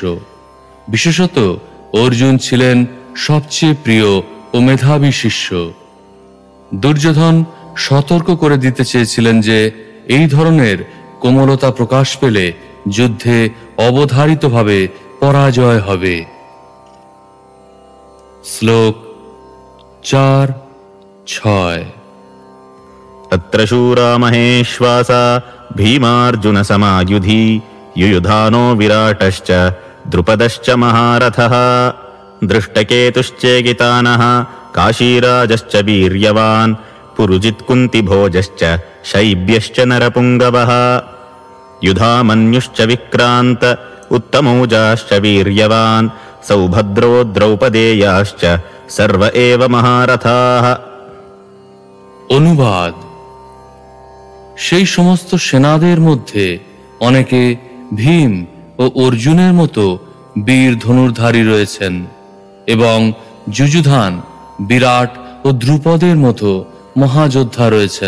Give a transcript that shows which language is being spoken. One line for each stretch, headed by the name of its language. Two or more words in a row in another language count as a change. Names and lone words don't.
Bangla: বিশেষত অর্জুন ছিলেন সবচেয়ে প্রিয় ও মেধাবী শিষ্য। দুর্যোধন সতর্ক করে দিতে চেয়েছিলেন যে এই ধরনের কোমলতা প্রকাশ পেলে যুদ্ধে অবধারিতভাবে পরাজয় হবে। শ্লোক 4-6।
Sanskrit: तत्र शूरा महेश्वासा भीमार्जुनसमायुधि युयुधानो विराटश्च द्रुपदश्च महारथः दृष्टकेतुश्चेकितानः काशीराजश्च वीर्यवान् पुरुजित्कुन्तिभोजश्च शैब्यश्च नरपुङ्गवः युधामन्युश्च विक्रान्त उत्तमौजाश्च वीर्यवान् सौभद्रो द्रौपदेयाश्च सर्व एव महारथाः।
Bangla: অনুবাদ। সেই সমস্ত সেনাদের মধ্যে অনেকে ভীম ও অর্জুনের মতো বীর ধনুর্ধারী রয়েছেন এবং যুযুধান, বিরাট ও দ্রুপদের মতো মহাযোদ্ধা রয়েছেন।